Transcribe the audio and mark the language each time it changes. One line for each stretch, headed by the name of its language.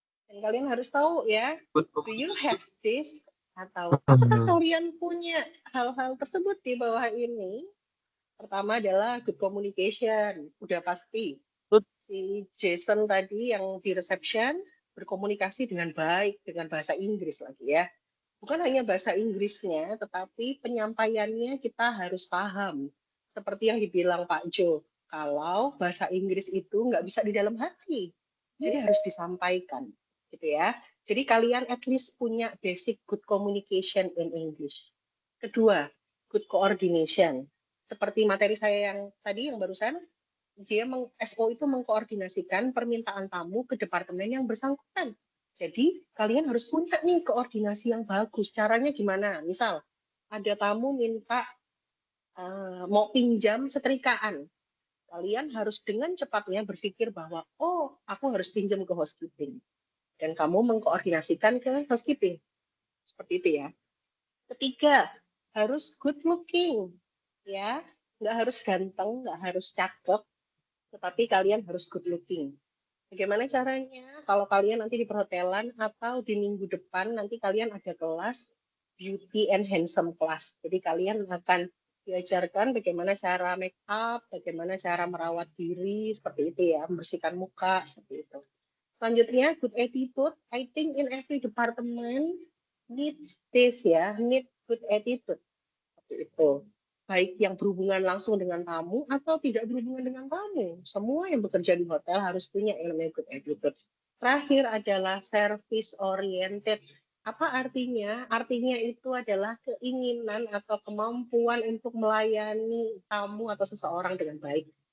Indonesian: Dan kalian harus tahu ya,
English: do you have this?
Indonesian: Atau apakah kalian punya hal-hal tersebut di bawah ini? Pertama adalah
English: good communication,
Indonesian: udah pasti. Si Jason tadi yang di reception berkomunikasi dengan baik dengan bahasa Inggris lagi ya. Bukan hanya bahasa Inggrisnya, tetapi penyampaiannya kita harus paham. Seperti yang dibilang Pak Jo, kalau bahasa Inggris itu nggak bisa di dalam hati, jadi harus disampaikan, gitu ya. Jadi kalian
English: at least
Indonesian: punya
English: basic good communication in English.
Indonesian: Kedua,
English: good coordination.
Indonesian: Seperti materi saya yang tadi yang barusan, dia FO itu mengkoordinasikan permintaan tamu ke departemen yang bersangkutan. Jadi kalian harus punya nih koordinasi yang bagus. Caranya gimana? Misal ada tamu minta mau pinjam setrikaan. Kalian harus dengan cepatnya berpikir bahwa oh aku harus pinjam ke housekeeping. Dan kamu mengkoordinasikan ke housekeeping. Seperti itu ya. Ketiga, harus
English: good looking.
Indonesian: Ya, nggak harus ganteng, nggak harus cakep, tetapi kalian harus
English: good looking.
Indonesian: Bagaimana caranya? Kalau kalian nanti di perhotelan atau di minggu depan nanti kalian ada kelas
English: beauty and handsome class.
Indonesian: Jadi kalian akan diajarkan bagaimana cara make up, bagaimana cara merawat diri, seperti itu ya, membersihkan muka, seperti itu.
English: Selanjutnya, good attitude. I think in every department needs this ya, need good attitude.
Indonesian: Seperti itu. Baik yang berhubungan langsung dengan tamu atau tidak berhubungan dengan tamu. Semua yang bekerja di hotel harus punya yang namanya
English: good attitude.
Indonesian: Terakhir adalah
English: service oriented.
Indonesian: Apa artinya? Artinya itu adalah keinginan atau kemampuan untuk melayani tamu atau seseorang dengan baik.